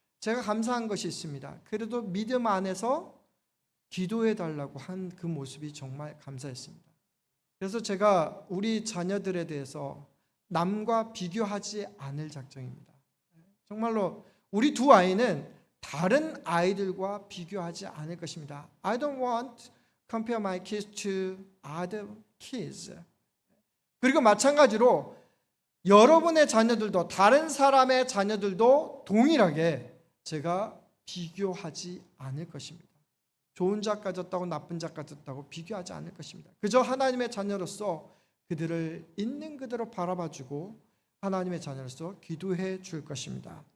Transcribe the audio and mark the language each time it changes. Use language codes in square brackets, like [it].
[ko] 제가 감사한 것이 있습니다. 그래도 믿음 안에서 기도해 달라고 한 그 모습이 정말 감사했습니다. 그래서 제가 우리 자녀들에 대해서 남과 비교하지 않을 작정입니다. 정말로 우리 두 아이는 다른 아이들과 비교하지 않을 것입니다. [en] I don't want to compare my kids to other kids. [ko] 그리고 마찬가지로 여러분의 자녀들도 다른 사람의 자녀들도 동일하게 제가 비교하지 않을 것입니다. 좋은 자 가졌다고 나쁜 자 가졌다고 비교하지 않을 것입니다. 그저 하나님의 자녀로서 그들을 있는 그대로 바라봐주고 하나님의 자녀로서 기도해 줄 것입니다.